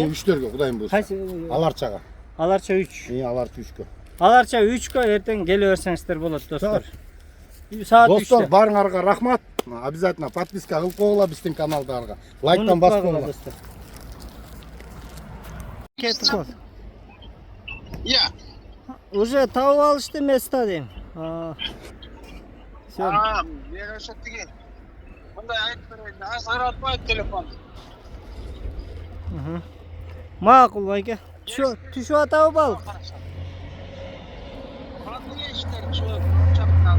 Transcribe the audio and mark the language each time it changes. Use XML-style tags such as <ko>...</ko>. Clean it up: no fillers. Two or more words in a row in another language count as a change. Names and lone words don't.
<ky>3төргө Кудайым буйрса. Аларчага. Аларча 3. Аларча 3кө. Аларча 3кө эртең келе берсеңиздер болот, достор. Саат 3. Достор, баарыңарга рахмат.</ky> <ru>Обязательно подписка</ru> <ky>кылып койгула биздин каналдарга. Лайктан басып койгула. Кетип кет. Я. Уже тауып алышты места дейм. Все. Мен ошо тиги мындай айтып берейин, азыр атпайт телефон. Макул байке. Түшүп атабы балык? Кандай иштер чыгып чакырды.</ky>